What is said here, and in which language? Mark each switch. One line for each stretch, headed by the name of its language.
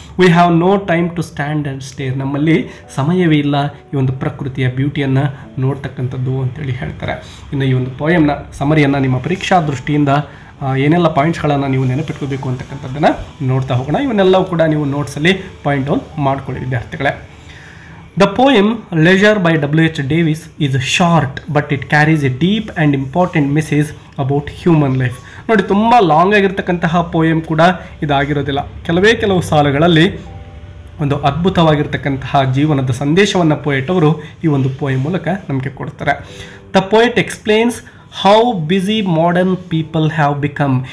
English: We have no time to stand and stare.
Kannada: ನಮ್ಮಲ್ಲಿ ಸಮಯವೇ ಇಲ್ಲ ಈ ಒಂದು ಪ್ರಕೃತಿಯ ಬ್ಯೂಟಿಯನ್ನು ನೋಡ್ತಕ್ಕಂಥದ್ದು ಅಂತೇಳಿ ಹೇಳ್ತಾರೆ. ಇನ್ನು ಈ ಒಂದು ಪೋಯಮ್ನ ಸಮರಿಯನ್ನು ನಿಮ್ಮ ಪರೀಕ್ಷಾ ದೃಷ್ಟಿಯಿಂದ ಏನೆಲ್ಲ ಪಾಯಿಂಟ್ಸ್ಗಳನ್ನು ನೀವು ನೆನಪಿಟ್ಕೋಬೇಕು ಅಂತಕ್ಕಂಥದ್ದನ್ನು ನೋಡ್ತಾ ಹೋಗೋಣ. ಇವನ್ನೆಲ್ಲವೂ ಕೂಡ ನೀವು ನೋಟ್ಸಲ್ಲಿ ಪಾಯಿಂಟ್ ಡೌನ್ ಮಾಡ್ಕೊಳ್ಳಿ ವಿದ್ಯಾರ್ಥಿಗಳೇ.
English: The poem Leisure by W.H. Davis is short but it carries a deep and important message about human life.
Kannada: ನೋಡಿ, ತುಂಬ ಲಾಂಗ್ ಆಗಿರ್ತಕ್ಕಂತಹ ಪೋಯಮ್ ಕೂಡ ಇದಾಗಿರೋದಿಲ್ಲ. ಕೆಲವು ಸಾಲುಗಳಲ್ಲಿ ಒಂದು ಅದ್ಭುತವಾಗಿರ್ತಕ್ಕಂತಹ ಜೀವನದ ಸಂದೇಶವನ್ನು ಪೋಯೆಟ್ ಅವರು ಈ ಒಂದು ಪೋಯಮ್ ಮೂಲಕ ನಮಗೆ ಕೊಡ್ತಾರೆ.
English: The poet explains how busy modern people have become.